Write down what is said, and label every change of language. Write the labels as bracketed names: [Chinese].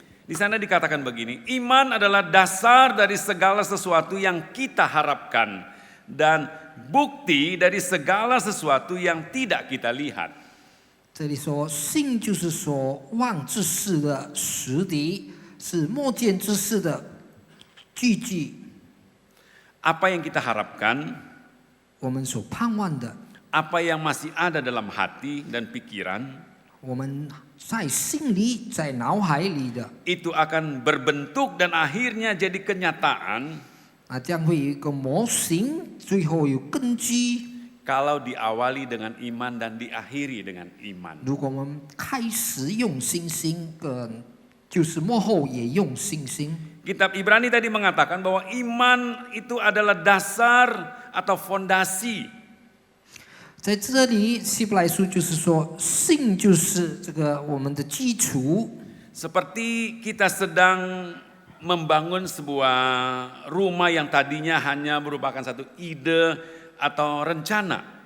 [Indonesian] di sana dikatakan begini, iman adalah dasar dari segala sesuatu yang kita harapkan dan bukti dari segala sesuatu yang tidak kita lihat. [Chinese] 这里说信就是所望之事的实底，是莫见之事的据据。 [Indonesian] Apa yang kita harapkan, [Chinese] 我们所盼望的， [Indonesian] apa yang masih ada dalam hati dan pikiran, [Chinese] 我们在心里、在脑海里的， [Indonesian] itu akan berbentuk dan akhirnya jadi kenyataan [Chinese] 将会有一个模型，最后有根基。 [Indonesian] kalau diawali dengan iman dan diakhiri dengan iman. [Chinese] 如果我们开始用信心，就是幕后也用信心。 [Indonesian] Kitab Ibrani tadi mengatakan bahwa iman itu adalah dasar atau fondasi. [Chinese] 在这里，希伯来书就是说，信就是这个我们的基础。 [Indonesian] Seperti kita sedang membangun sebuah rumah yang tadinya hanya merupakan satu ide atau rencana.